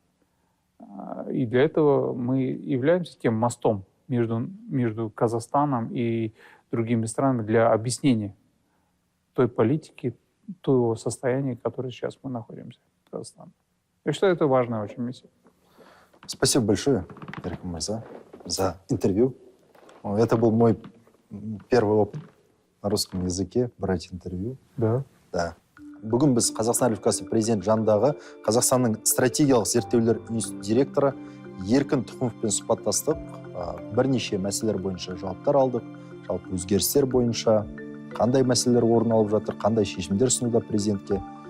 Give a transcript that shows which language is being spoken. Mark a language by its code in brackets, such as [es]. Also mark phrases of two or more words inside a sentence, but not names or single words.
[ru] И для этого мы являемся тем мостом между Казахстаном и другими странами для объяснения той политики, того состояния, в котором сейчас мы находимся в Казахстане. Я считаю, это важная очень миссия. Спасибо большое, Еркін Мырза, за интервью. Это был мой первый опыт на русском языке брать интервью. Да. Да. [kk] Бүгін біз Қазақстан Республикасы президент жанындағы Қазақстанның стратегиялық зерттеулер институты директоры Еркін Тұқымовпен сұхбаттастық. Бірнеше мәселелер бойынша жауаптар алдық. Жалпы өзгерістер бойынша қандай мәселелер орын алып жатыр, қандай шешімдер ұсынуда президентке.